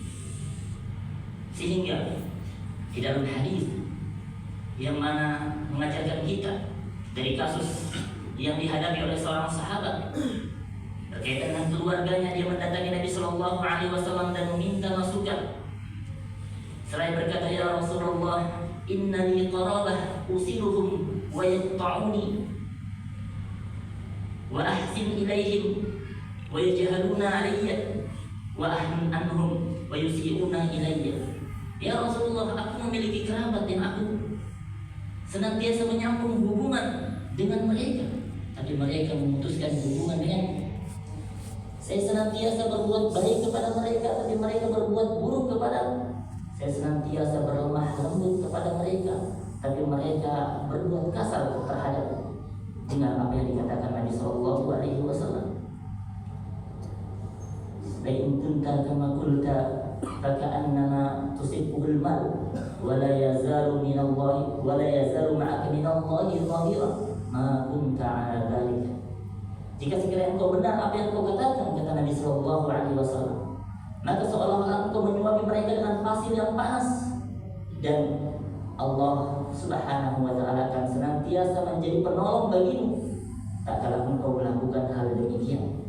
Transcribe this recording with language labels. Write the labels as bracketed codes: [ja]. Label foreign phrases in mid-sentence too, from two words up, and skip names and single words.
[id] Sehingga di dalam hadis yang mana mengajarkan kita dari kasus yang dihadapi oleh seorang sahabat berkaitan dengan keluarganya, dia mendatangi Nabi [ar] صلى الله عليه وسلم [id] dan meminta masukan. Seraya berkata, [ar] "يا رسول الله, إن لي قرابة أصلهم ويقطعوني وأحسن إليهم ويجهلون علي وأحلم عنهم ويسيئون إلي." يا رسول الله, [id] aku memiliki kerabat yang aku senantiasa menyambung hubungan dengan mereka, tapi mereka memutuskan hubungan denganku. Saya senantiasa berbuat baik kepada mereka, tapi mereka berbuat buruk kepadaku. Saya senantiasa berlemah lembut kepada mereka, tapi mereka berbuat kasar terhadapku. Dengan apa yang dikatakan Nabi [ar] صلى الله عليه وسلم, "لئن كنت كما قلت فكأنما تسفهم المل ولا يزال من الله ولا يزال معك من الله ظهير ما كنت على ذلك." [id] Jika sekiranya engkau benar apa yang engkau katakan, kata Nabi [ar] صلى الله عليه وسلم, [id] maka seolah-olah engkau menyuapi mereka dengan pasir yang panas, dan Allah [ar] سبحانه وتعالى [id] akan senantiasa menjadi penolong bagimu tak kala engkau melakukan hal demikian.